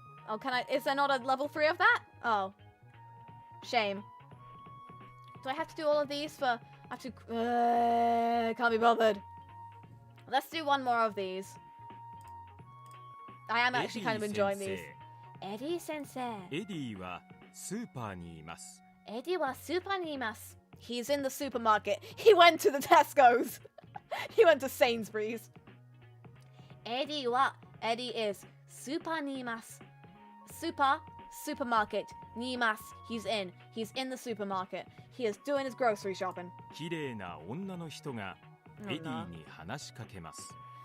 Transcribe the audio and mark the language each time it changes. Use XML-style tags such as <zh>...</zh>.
<en>Oh, is there not a level 3 of that? Oh. Shame. Do I have to do all of these for... I have to... can't be bothered. Let's do one more of these. I am actually kind of enjoying these. Eddie sensei.</en> <ja>エディはスーパーにいます Eddie wa super ni imasu.</ja> <en>He's in the supermarket. He went to the Tesco's. He went to Sainsbury's. Eddie wa, Eddie is</en> <ja>super ni imasu.</ja> <en>Super, supermarket,</en> <ja>ni imasu.</ja> <en>He's in the supermarket. He is doing his grocery shopping.</en> <ja>綺麗な女の人がエディに話しかけます。</ja>